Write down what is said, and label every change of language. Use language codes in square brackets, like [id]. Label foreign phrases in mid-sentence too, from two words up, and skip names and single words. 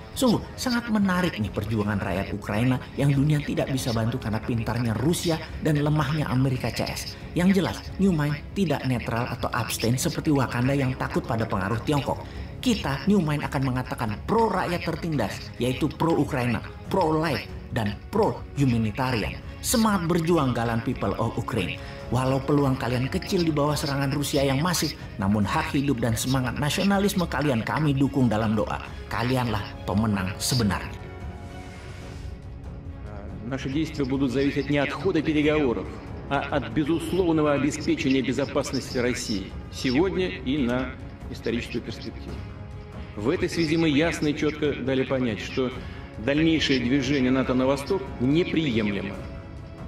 [id] Sungguh sangat menarik nih perjuangan rakyat Ukraina yang dunia tidak bisa bantu karena pintarnya Rusia dan lemahnya Amerika CS. Yang jelas, Nyumain tidak netral atau abstain seperti Wakanda yang takut pada pengaruh Tiongkok. Kita, Nyumain akan mengatakan pro rakyat tertindas, yaitu pro Ukraina, [en] pro life, [id] dan [en] pro humanitarian. [id] Semangat berjuang [en] galan people of Ukraine. [id] Walau peluang kalian kecil di bawah serangan Rusia yang masif, namun hak hidup dan semangat nasionalisme kalian kami dukung dalam doa. Kalianlah pemenang sebenarnya. [ru] Наши действия будут зависеть не от хода переговоров, а от безусловного обеспечения безопасности России сегодня и на историческую перспективу. В этой связи мы ясно и четко дали понять, что дальнейшее движение НАТО на восток неприемлемо.